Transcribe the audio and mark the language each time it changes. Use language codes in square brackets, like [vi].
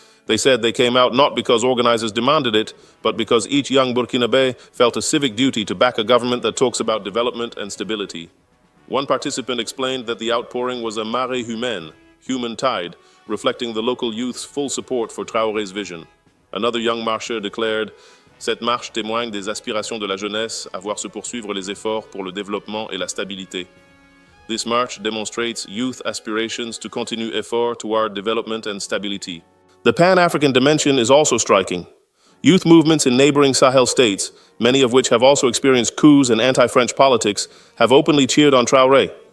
[en] They said they came out not because organizers demanded it, but because each young Burkinabe felt a civic duty to back a government that talks about development and stability. One participant explained that the outpouring was a [fr] marée humaine, [en] human tide, reflecting the local youth's full support for Traoré's vision. [fr] Another young marcher declared, "Cette marche témoigne des aspirations de la jeunesse à voir se poursuivre les efforts pour le développement et la stabilité." [en] This march demonstrates youth aspirations to continue effort toward development and stability. The Pan-African dimension is also striking. Youth movements in neighboring Sahel states, many of which have also experienced coups and anti-French politics, have openly cheered on Traoré.